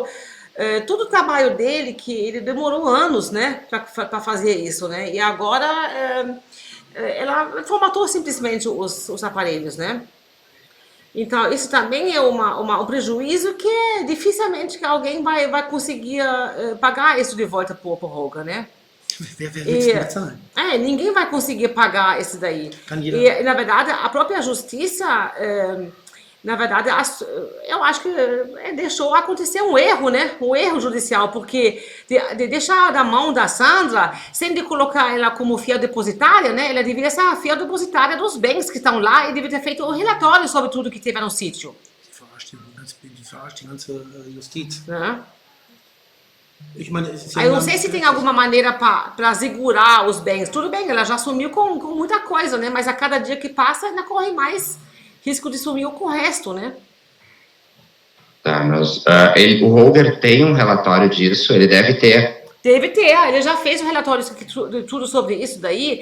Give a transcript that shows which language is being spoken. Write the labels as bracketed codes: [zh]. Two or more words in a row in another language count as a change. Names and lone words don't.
[pt] Todo o trabalho dele, que ele demorou anos, né, para fazer isso, né, e agora ela formatou simplesmente os aparelhos, né. Então, isso também é um prejuízo que dificilmente que alguém vai conseguir pagar isso de volta para o Holger, né. [de] Wer will das bezahlen? [pt] Ninguém vai conseguir pagar esse daí. E, na verdade, a própria justiça... Na verdade, eu acho que deixou acontecer um erro, né? Um erro judicial, porque de deixar na mão da Sandra, sem de colocar ela como fiel depositária, né? Ela deveria ser a fiel depositária dos bens que estão lá e deveria ter feito um relatório sobre tudo que teve no sítio. [de] Die verarscht die ganze Justiz. [pt] Né? [de] Ich meine, es ist ja [pt] Eu não sei se tem alguma maneira para segurar os bens. Tudo bem, ela já sumiu com muita coisa, né? Mas a cada dia que passa, ainda corre mais risco de sumir com o resto, né? Tá, mas o Holger tem um relatório disso, ele deve ter. Deve ter, ele já fez um relatório tudo sobre isso daí.